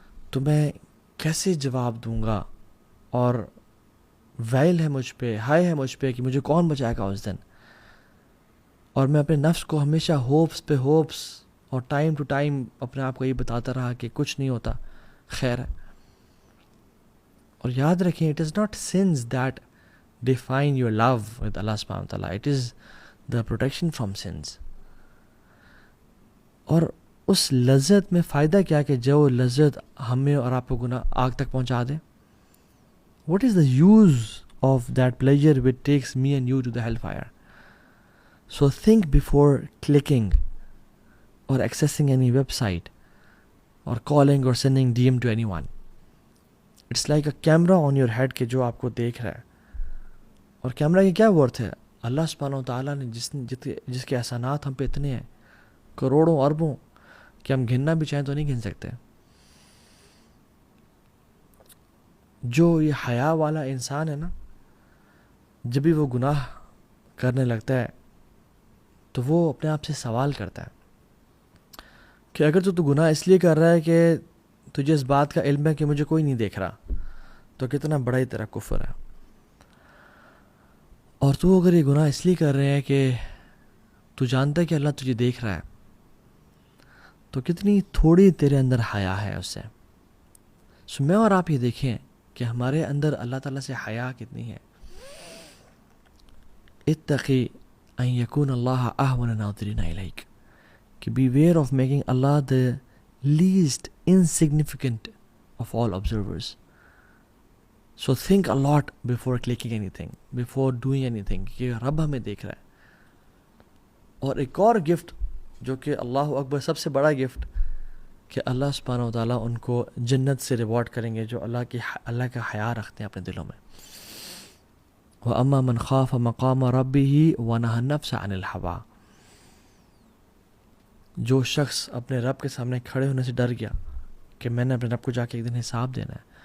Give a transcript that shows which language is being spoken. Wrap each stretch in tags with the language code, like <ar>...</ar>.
<ur>تو میں کیسے جواب دوں گا؟ اور ویل ہے مجھ پہ، ہائے ہے مجھ پہ کہ مجھے کون بچائے گا اس دن. اور میں اپنے نفس کو ہمیشہ ہوپس پہ ہوپس اور ٹائم ٹو ٹائم اپنے آپ کو یہ بتاتا رہا کہ کچھ نہیں ہوتا، خیر ہے. اور یاد رکھیں</ur> <en>it is not sins that define your love with Allah subhanahu wa ta'ala, it is the protection from sins.</en> <ur>اور اس لذت میں فائدہ کیا کہ جو لذت ہمیں اور آپ کو گناہ آگ تک پہنچا دے.</ur> <en>What is the use of that pleasure which takes me and you to the hellfire? So think before clicking or accessing any website or calling or sending DM to anyone. It's like a camera on your head</en> <ur>کہ جو آپ کو دیکھ رہا ہے. اور camera کی کیا ورتھ ہے؟ اللہ سبحانہ و تعالیٰ نے جس کے احسانات ہم پہ اتنے ہیں، کروڑوں اربوں کہ ہم گننا بھی چاہیں تو نہیں گن سکتے. جو یہ حیا والا انسان ہے نا، جب بھی وہ گناہ کرنے لگتا ہے تو وہ اپنے آپ سے سوال کرتا ہے کہ اگر تو گناہ اس لیے کر رہا ہے کہ تجھے اس بات کا علم ہے کہ مجھے کوئی نہیں دیکھ رہا، تو کتنا بڑا ہی تیرا کفر ہے. اور تو اگر یہ گناہ اس لیے کر رہے ہیں کہ تو جانتا ہے کہ اللہ تجھے دیکھ رہا ہے، تو کتنی تھوڑی تیرے اندر حیا ہے اس سے. سو میں اور آپ یہ دیکھیں کہ ہمارے اندر اللہ تعالیٰ سے حیا کتنی ہے.</ur> <ar>اتقی ان یکون اللہ اہون الناظرین الیک،</ar> <en>کہ beware of making Allah the least insignificant of all observers. So think a lot before clicking anything, before doing anything,</en> <ur>کہ رب ہمیں دیکھ رہا ہے. اور ایک اور گفٹ جو کہ اللہ اکبر سب سے بڑا گفٹ، کہ اللہ سبحانہ و تعالیٰ ان کو جنت سے ریوارڈ کریں گے جو اللہ کا حیا رکھتے ہیں اپنے دلوں میں.</ur> <ar>وَأَمَّا مَنْ خَافَ مَقَامَ رَبِّهِ وَنَهَى النَّفْسَ عَنِ الْهَوَىٰ،</ar> <ur>جو شخص اپنے رب کے سامنے کھڑے ہونے سے ڈر گیا کہ میں نے اپنے رب کو جا کے ایک دن حساب دینا ہے.</ur>